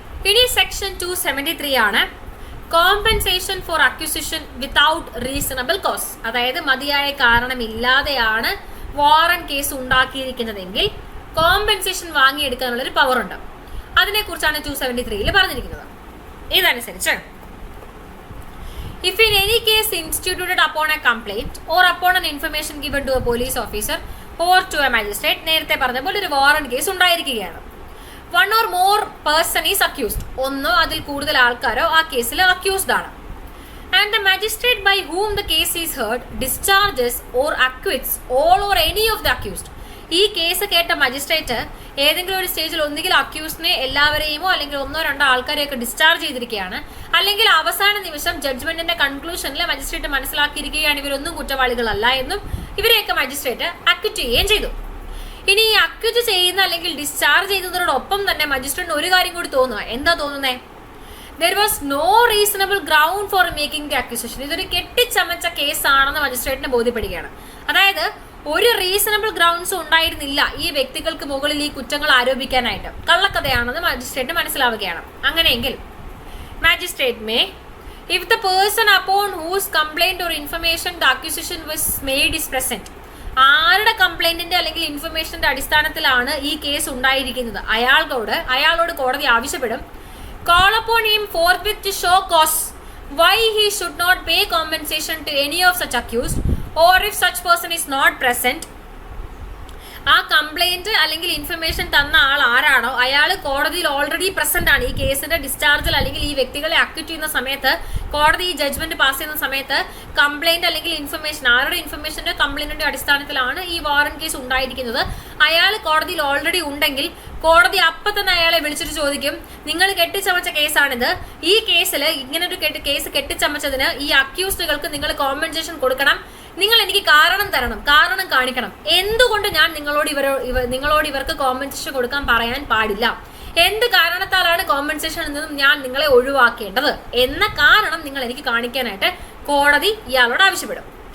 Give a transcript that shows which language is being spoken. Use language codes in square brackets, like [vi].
[ml] ഇനി സെക്ഷൻ 273 ആണ്, [en] Compensation for acquisition without reasonable cause. [ml] അതായത് മതിയായ കാരണമില്ലാതെയാണ് വാറന്റ് കേസ് ഉണ്ടാക്കിയിരിക്കുന്നതെങ്കിൽ കോമ്പൻസേഷൻ വാങ്ങിയെടുക്കാനുള്ള ഒരു പവർ ഉണ്ട്. അതിനെക്കുറിച്ചാണ് 273 പറഞ്ഞിരിക്കുന്നത്. ഇതനുസരിച്ച് [en] if in any case instituted upon a complaint or upon an information given to a police officer or to a magistrate, [ml] നേരത്തെ പറഞ്ഞ പോലെ ഒരു warrant case ഉണ്ടായിരിക്കുകയാണ്. [en] one or more person is accused, [ml] ഒന്നോ അതിൽ കൂടുതൽ ആൾക്കാരോ ആ കേസിൽ അക്യൂസ്ഡ് ആണ്. [en] And the magistrate by whom the case is heard discharges or acquits all or any of the accused. [ml] ഈ കേസ് കേട്ട മജിസ്ട്രേറ്റ് ഏതെങ്കിലും ഒരു സ്റ്റേജിൽ ഒന്നുകിൽ അക്യൂസിനെ എല്ലാവരെയുമോ അല്ലെങ്കിൽ ഒന്നോ രണ്ടോ ആൾക്കാരെയൊക്കെ ഡിസ്ചാർജ് ചെയ്തിരിക്കുകയാണ്, അല്ലെങ്കിൽ അവസാന നിമിഷം ജഡ്ജ്മെന്റിന്റെ കൺക്ലൂഷനിൽ മജിസ്ട്രേറ്റ് മനസ്സിലാക്കിയിരിക്കുകയാണ് ഇവരൊന്നും കുറ്റവാളികളല്ല എന്നും ഇവരെയൊക്കെ മജിസ്ട്രേറ്റ് അക്വിറ്റ് ചെയ്യുകയും ചെയ്തു. ഇനി ഈ അക്വിറ്റ് ചെയ്യുന്ന അല്ലെങ്കിൽ ഡിസ്ചാർജ് ചെയ്യുന്നതോടൊപ്പം തന്നെ മജിസ്ട്രേറ്റിന് ഒരു കാര്യം കൂടി തോന്നുക. എന്താ തോന്നുന്നേ? [en] There was no reasonable ground for making the accusation. [ml] ഇതൊരു കെട്ടിച്ചമച്ച കേസാണെന്ന് മജിസ്ട്രേറ്റിനെ ബോധ്യപ്പെടുകയാണ്. അതായത് ഒരു റീസണബിൾ ഗ്രൗണ്ട്സും ഉണ്ടായിരുന്നില്ല ഈ വ്യക്തികൾക്ക് മുകളിൽ ഈ കുറ്റങ്ങൾ ആരോപിക്കാനായിട്ട്. കള്ളക്കഥയാണെന്ന് മജിസ്ട്രേറ്റ് മനസ്സിലാവുകയാണ്. അങ്ങനെയെങ്കിൽ magistrate may, [en] if the person upon whose complaint or information the accusation was made is present, [ml] ആരുടെ കംപ്ലൈന്റിന്റെ അല്ലെങ്കിൽ ഇൻഫർമേഷന്റെ അടിസ്ഥാനത്തിലാണ് ഈ കേസ് ഉണ്ടായിരിക്കുന്നത്, അയാളോട് കോടതി ആവശ്യപ്പെടും, [en] call upon him forthwith to show cause why he should not pay compensation to any of such accused, or if such person is not present, [ml] ആ complaint അല്ലെങ്കിൽ ഇൻഫർമേഷൻ തന്ന ആൾ ആരാണോ അയാൾ കോടതിയിൽ ഓൾറെഡി പ്രസന്റ് ആണ്. ഈ കേസിന്റെ ഡിസ്ചാർജിൽ അല്ലെങ്കിൽ ഈ വ്യക്തികളെ അക്വിറ്റ് ചെയ്യുന്ന സമയത്ത്, കോടതി ഈ ജഡ്ജ്മെന്റ് പാസ് ചെയ്യുന്ന സമയത്ത് കംപ്ലൈന്റ് അല്ലെങ്കിൽ ഇൻഫർമേഷൻ, ആരുടെ ഇൻഫർമേഷന്റെ കംപ്ലൈന്റിന്റെ അടിസ്ഥാനത്തിലാണ് ഈ വാറന്റ് കേസ് ഉണ്ടായിരിക്കുന്നത്, അയാൾ കോടതിയിൽ ഓൾറെഡി ഉണ്ടെങ്കിൽ കോടതി അപ്പം തന്നെ അയാളെ വിളിച്ചിട്ട് ചോദിക്കും, നിങ്ങൾ കെട്ടിച്ചമച്ച കേസാണിത്, ഈ കേസിൽ ഇങ്ങനൊരു കേസ് കെട്ടിച്ചമച്ചതിന് ഈ അക്യൂസ്ഡുകൾക്ക് നിങ്ങൾ കോമ്പൻസേഷൻ കൊടുക്കണം, നിങ്ങൾ എനിക്ക് കാരണം തരണം, കാരണം കാണിക്കണം, എന്തുകൊണ്ട് ഞാൻ നിങ്ങളോട് ഇവർക്ക് കോമ്പൻസേഷൻ കൊടുക്കാൻ പറയാൻ പാടില്ല, എന്ത് കാരണത്താലാണ് കോമ്പൻസേഷൻ നിന്നും ഞാൻ നിങ്ങളെ ഒഴിവാക്കേണ്ടത് എന്ന കാരണം നിങ്ങൾ എനിക്ക് കാണിക്കാനായിട്ട് കോടതി ഇയാളോട് ആവശ്യപ്പെടും.